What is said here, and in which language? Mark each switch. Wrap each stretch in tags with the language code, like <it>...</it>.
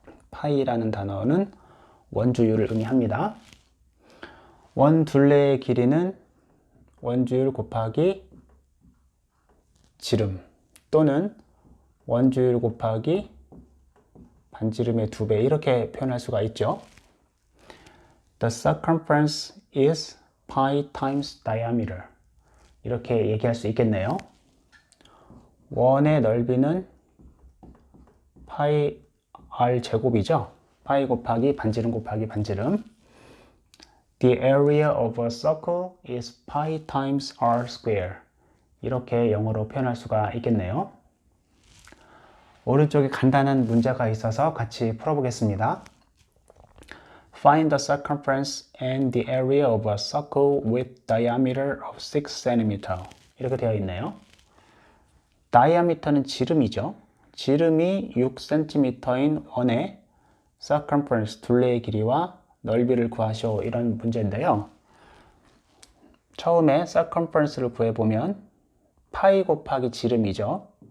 <ko>파이라는 단어는 원주율을 의미합니다. 원 둘레의 길이는 원주율 곱하기 지름 또는 원주율 곱하기 반지름의 2배 이렇게 표현할 수가 있죠.</ko> <en>The circumference is pi times diameter</en> <ko>이렇게 얘기할 수 있겠네요. 원의 넓이는 파이 r 제곱이죠. 파이 곱하기 반지름 곱하기 반지름.</ko> <en>The area of a circle is pi times r square</en> <ko>이렇게 영어로 표현할 수가 있겠네요. 오른쪽에 간단한 문제가 있어서 같이 풀어보겠습니다.</ko> <en>Find the circumference and the area of a circle with diameter of 6 cm.</en> <ko>이렇게 되어 있네요. diameter는 지름이죠. 지름이 6cm인 원의 circumference, 둘레의 길이와 넓이를 구하시오. 이런 문제인데요. 처음에 circumference를 구해보면 파이 곱하기 지름이죠.</ko>